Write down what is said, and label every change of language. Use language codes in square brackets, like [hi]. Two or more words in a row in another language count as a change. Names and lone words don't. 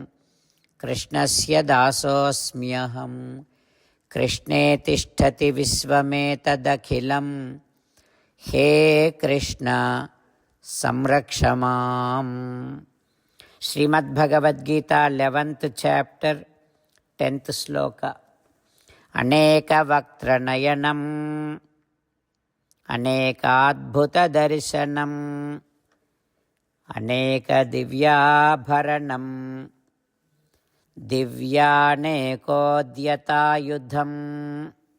[sa] कृष्णस्य दासोऽस्म्यहम्. कृष्णे तिष्ठति विश्वमेतदखिलम्. हे कृष्ण संरक्षमाम्. [en] Srimad Bhagavad Gita, 11th chapter, 10th sloka. [sa] अनेक वक्त्र नयनम्. अनेक अद्भुत दर्शनम्. अनेक दिव्य भरणम्. दिव्यानेकोद्यत युधम्.